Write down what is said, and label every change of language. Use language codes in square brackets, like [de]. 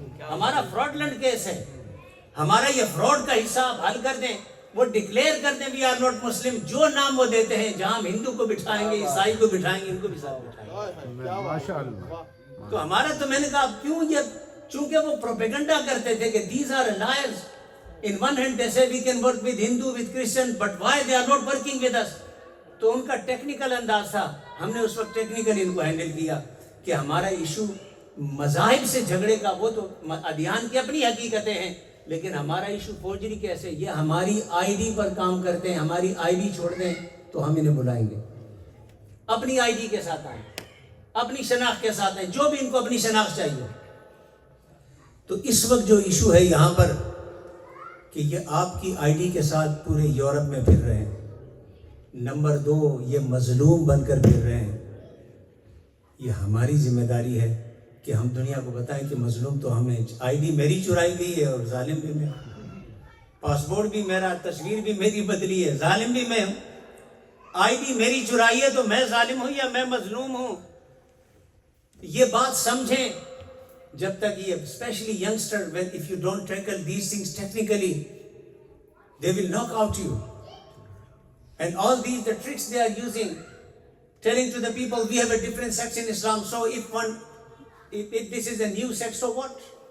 [ur] ہمارا فراڈلنٹ کیس ہے۔ ہمارا یہ فراڈ کا حصہ آپ حل کر دیں، وہ ڈکلیئر کر دیں [en] we are not Muslim, [ur] جو نام وہ دیتے ہیں، جہاں ہم ہندو کو بٹھائیں گے، عیسائی کو بٹھائیں گے، ان کو بھی ساتھ بٹھائیں گے۔ تو ہمارا تو میں نے کہا اب کیوں یہ، چونکہ وہ پروپیگنڈا کرتے تھے کہ [en] these are liars. In one hand they say we can work with Hindu, with Christian, but why they are not working with us? [ur] تو ان کا ٹیکنیکل انداز تھا، ہم نے اس وقت ٹیکنیکلی ان کو ہینڈل کیا کہ ہمارا ایشو مذاہب سے جھگڑے کا، وہ تو ادیان کی اپنی حقیقتیں ہیں، لیکن ہمارا ایشو فورجری کیسے؟ یہ ہماری آئی ڈی پر کام کرتے ہیں، ہماری آئی ڈی چھوڑ دیں تو ہم انہیں بلائیں گے۔ اپنی آئی ڈی کے ساتھ آئیں, اپنی شناخت کے ساتھ آئیں, جو بھی ان کو اپنی شناخت چاہیے. تو اس وقت جو ایشو ہے یہاں پر کہ یہ آپ کی آئی ڈی کے ساتھ پورے یورپ میں پھر رہے ہیں. نمبر 2, یہ مظلوم بن کر پھر رہے ہیں. یہ ہماری ذمہ داری ہے کہ ہم دنیا کو بتائیں کہ مظلوم تو ہمیں, آئی ڈی میری چرائی گئی ہے اور ظالم بھی میں, پاسپورٹ بھی میرا, تصویر بھی میری بدلی ہے, ظالم بھی میں ہوں. آئی ڈی میری چرائی ہے تو میں ظالم ہوں یا میں مظلوم ہوں؟ یہ بات سمجھیں. جب تک یہ especially youngster, [en] if you don't tackle these things technically, they will knock out you. And all these, the tricks they are using, telling to the people we have a different sex in Islam, so if this is a new sex, so what?